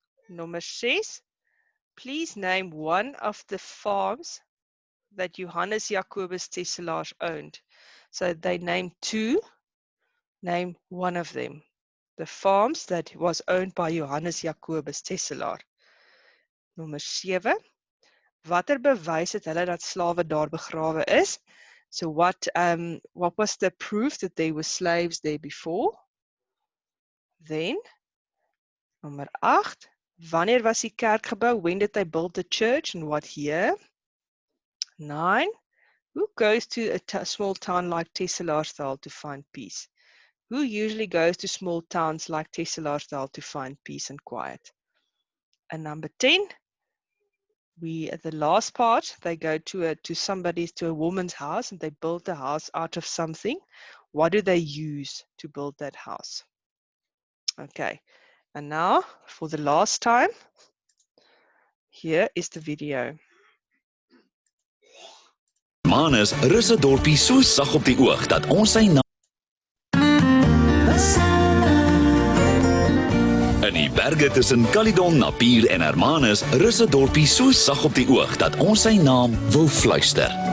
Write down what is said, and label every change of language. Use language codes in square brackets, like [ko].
[en] Number 6, please name one of the farms that Johannes Jacobus Teslaar owned. So they named 2, name one of them. The farms that was owned by Johannes Jacobus Teslaar. [af] Nummer 7, watter bewys het hulle dat slawe daar begrawe is? [en] So what was the proof that there were slaves there before? Then, number 8, [af] wanneer was die kerk gebou? [en] When did they build the church and what year? 9, who goes to a small town like Teslaasdal to find peace? Who usually goes to small towns like Teslaasdal to find peace and quiet? And number 10, at the last part, they go to a woman's house and they build the house out of something. What do they use to build that house? Okay, and now for the last time, here is the video. [af] Manus rus 'n dorpie so sag op die oog dat ons sy naam in die berge berge tussen Caledon, Napier en Hermanus rus 'n dorpie so sag op die oog dat ons sy naam wil fluister.